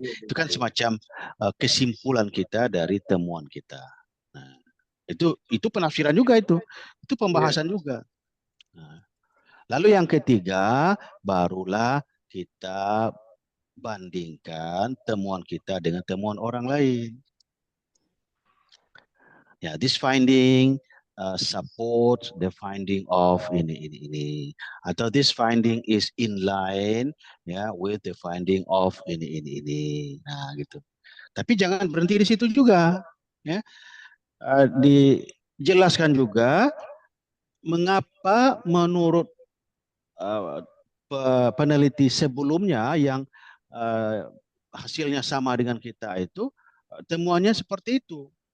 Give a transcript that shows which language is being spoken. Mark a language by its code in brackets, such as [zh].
[id] Itu kan semacam kesimpulan kita dari temuan kita. Nah, itu penafsiran juga itu. Itu pembahasan juga. Nah, lalu yang ketiga, barulah kita bandingkan temuan kita dengan temuan orang lain. [en] Ya, this finding support the finding of ini, atau this finding is in line ya with the finding of ini. [id] Nah, gitu. Tapi jangan berhenti di situ juga, ya. Dijelaskan juga mengapa menurut peneliti sebelumnya yang hasilnya sama dengan kita itu temuannya seperti itu.